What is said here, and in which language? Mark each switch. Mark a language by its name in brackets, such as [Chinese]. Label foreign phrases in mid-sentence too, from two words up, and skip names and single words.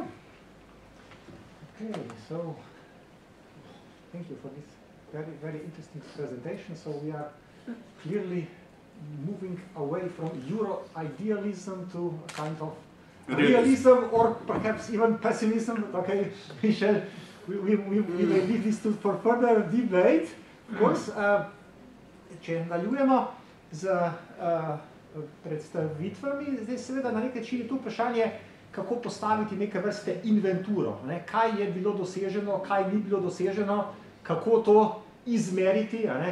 [English] Okay, so thank you for this very, very interesting presentation. So we are clearly moving away from Euro-idealism to a kind of realism or perhaps even pessimism. Okay, Michel, we may leave this for further debate. Of course, [Slovenian] če nadaljujemo z predstavitvami, zdaj seveda na nek način je tu vprašanje, kako postaviti neke vrste inventuro. Ne? Kaj je bilo doseženo, kaj ni bilo doseženo, kako to izmeriti, ne?